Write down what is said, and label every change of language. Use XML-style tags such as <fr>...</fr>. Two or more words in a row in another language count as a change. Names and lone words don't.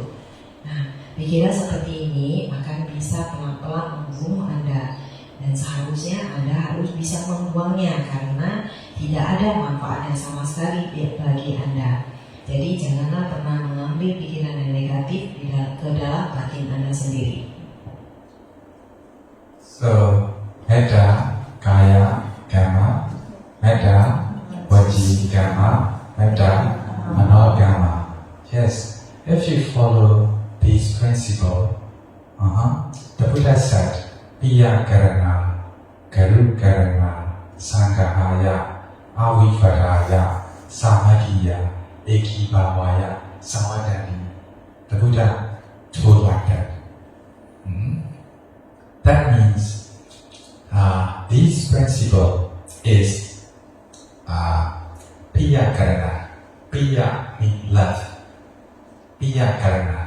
<id>Nah, pikiran seperti ini akan bisa pelan-pelan membunuh Anda, dan seharusnya Anda harus bisa membuangnya karena tidak ada manfaatnya sama sekali bagi Anda. Jadi janganlah pernah mengambil pikiran yang negatif ke dalam batin Anda sendiri.</id> <pi>So, metta, kaya, kamma, metta, vaci, kamma, metta, mano, kamma.</pi> <en>Yes, if you follow this principle, the Buddha said,</en> <pi>Piya karana, garu karana, sanghahaya, avivadaya, samadhiya, ekibhavaya, samadhani.</pi> <en>The Buddha told like that. That means this principle is</en> <pi>Piya karana.</pi> <en>Piya means love.</en> <pi>Piya karana.</pi>